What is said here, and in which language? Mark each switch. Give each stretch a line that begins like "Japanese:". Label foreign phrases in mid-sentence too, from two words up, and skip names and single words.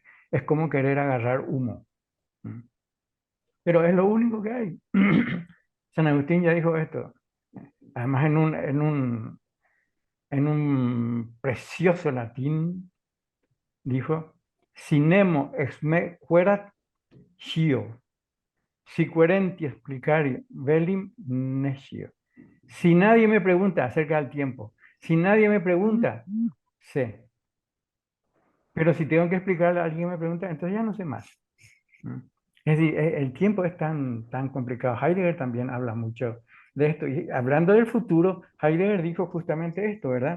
Spanish: Es como querer agarrar humo. Pero es lo único que hay. San Agustín ya dijo esto. Además en un precioso latín dijo,
Latin: si nemo ex me querat scio, si querenti explicari velim nescio.
Spanish: Si nadie me pregunta acerca del tiempo, si nadie me pregunta, sé. Pero si tengo que explicarle a alguien me pregunta, entonces ya no sé más. Es decir, el tiempo es tan complicado. Heidegger también habla mucho de esto. Y hablando del futuro, Heidegger dijo justamente esto, ¿verdad?